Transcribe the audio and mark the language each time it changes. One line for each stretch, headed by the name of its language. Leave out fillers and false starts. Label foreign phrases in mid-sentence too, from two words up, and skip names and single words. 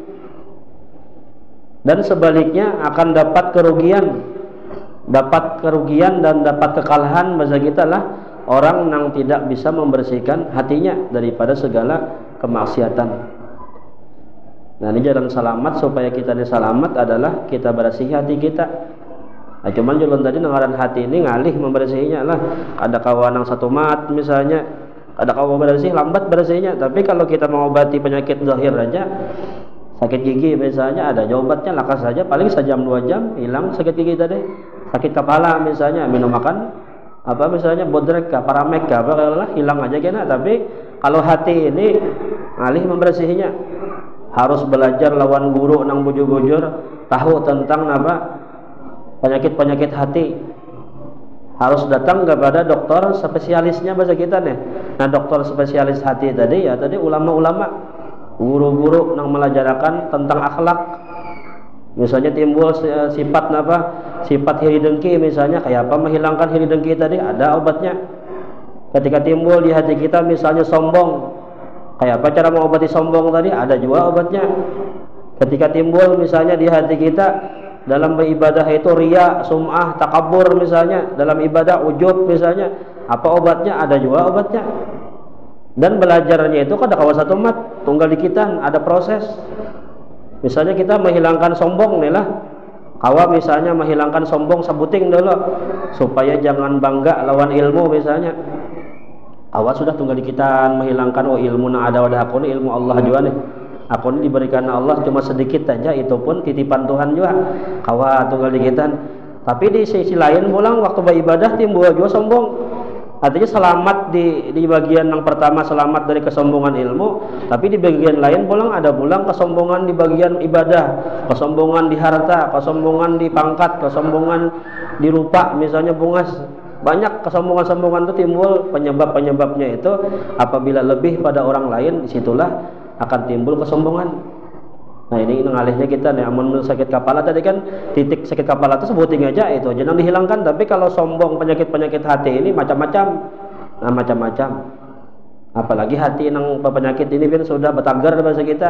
Indonesian: Dan sebaliknya akan dapat kerugian dan dapat kekalahan bahasa kita lah orang yang tidak bisa membersihkan hatinya daripada segala kemaksiatan. Nah, ini jalan selamat supaya kita ini selamat adalah kita bersih hati kita. Nah, cuman jalan tadi ngaran hati ini ngalih membersihinya lah. Ada kawan yang satu mat misalnya, ada kawan bersih lambat bersihnya. Tapi kalau kita mengobati penyakit zahir aja, sakit gigi misalnya ada obatnya, lakas saja paling sejam 2 jam hilang sakit gigi tadi. Sakit kepala misalnya minum makan apa misalnya bodrek kah, paramek kah, apa hilang aja kena. Tapi kalau hati ini alih membersihinya, harus belajar lawan guru nang bujur-bujur, tahu tentang apa penyakit-penyakit hati. Harus datang kepada dokter spesialisnya bahasa kita nih. Nah, dokter spesialis hati tadi ya tadi ulama-ulama, guru-guru yang melajarakan tentang akhlak. Misalnya timbul sifat apa? Sifat hiri dengki misalnya, kayak apa menghilangkan hiri dengki tadi, ada obatnya. Ketika timbul di hati kita misalnya sombong, kayak apa cara mengobati sombong tadi? Ada juga obatnya. Ketika timbul misalnya di hati kita dalam beribadah itu riya, sum'ah, takabur misalnya, dalam ibadah ujub misalnya, apa obatnya? Ada juga obatnya. Dan belajarnya itu
Banjar: kada kawa satu mat, tunggal dikitan,
Indonesian: ada proses. Misalnya kita menghilangkan sombong nih lah, kawa misalnya menghilangkan sombong sabuting dulu supaya jangan bangga lawan ilmu misalnya.
Banjar: Kawa sudah tunggal dikitan
Indonesian: menghilangkan ilmu na ada wadah aku nih, ilmu Allah juga nih. Aku ini diberikan Allah cuma sedikit saja, itu pun titipan Tuhan juga.
Banjar: Kawa tunggal dikitan.
Indonesian: Tapi di sisi lain pulang waktu beribadah timbul juga sombong. Artinya selamat di bagian yang pertama, selamat dari kesombongan ilmu, tapi di bagian lain pulang ada pulang kesombongan di bagian ibadah, kesombongan di harta, kesombongan di pangkat, kesombongan di rupa misalnya bungas. Banyak kesombongan-sombongan itu timbul, penyebab-penyebabnya itu apabila lebih pada orang lain, disitulah akan timbul kesombongan. Nah ini ngalihnya kita nih, amun sakit kepala tadi kan titik sakit kepala itu sebuting aja itu jangan dihilangkan. Tapi kalau sombong, penyakit-penyakit hati ini macam-macam. Nah macam-macam. Apalagi hati yang penyakit ini kan sudah betagar bahasa kita.